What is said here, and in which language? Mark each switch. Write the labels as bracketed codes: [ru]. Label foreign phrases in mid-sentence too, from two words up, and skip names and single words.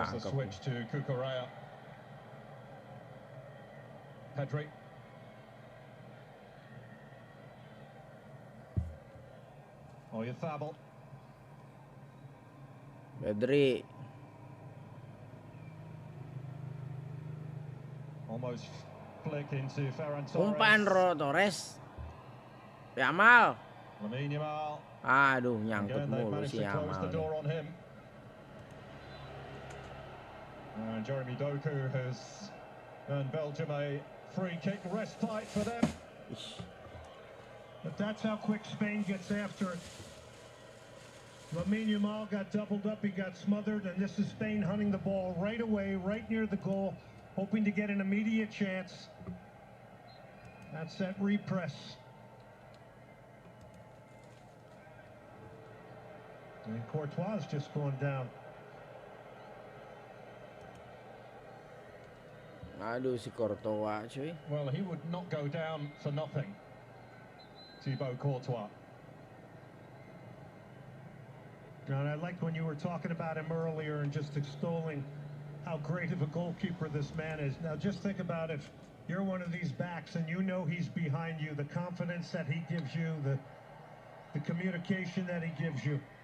[id] Cakep. [en] switch to Cucurella. Pedri. Oyarzabal. Pedri. Almost flick into Ferran Torres. [id] Umpan Torres. Yamal. Lamine Yamal. Aduh, nyangkut [en] Again, they've [id] mulu [en] managed [id] si [en] to close the Yamal. door on him. And Jeremy Doku has earned Belgium a free kick respite for them. Ish. But that's how quick Spain gets after it. Lamine Yamal got doubled up, he got smothered, and this is Spain hunting the ball right away, right near the goal, hoping to get an immediate chance. That's that repress. And Courtois is just going down. [id] Aduh si Courtois cuy. [en] Well, he would not go down for nothing. Thibaut Courtois. And I liked when you were talking about him earlier and just extolling how great of a goalkeeper this man is. Now just think about if you're one of these backs and you know he's behind you, the confidence that he gives you, the communication that he gives you.